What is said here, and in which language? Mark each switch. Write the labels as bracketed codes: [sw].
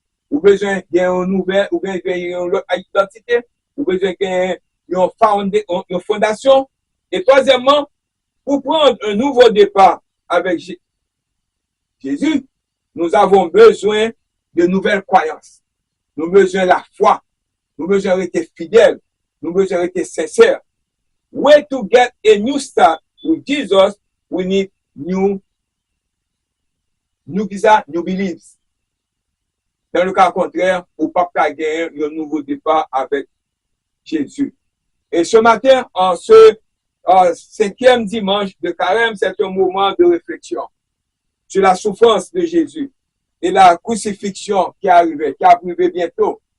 [fr] Vous besoin d'un nouvel, ou bien d'une identité, vous besoin d'une fondation. Et troisièmement, pour prendre un nouveau départ avec Jésus, nous avons besoin de nouvelles croyances. Nous avons besoin de la foi. Nous avons besoin d'être fidèles. Nous avons besoin d'être sincères. [en] Way to get a new start with Jesus, we need new beliefs. [fr] Dans le cas contraire, on ne peut pas gagner un nouveau départ avec Jésus. Et ce matin, en ce 5e dimanche de carême, c'est un moment de réflexion sur la souffrance de Jésus et la crucifixion qui arrivait bientôt.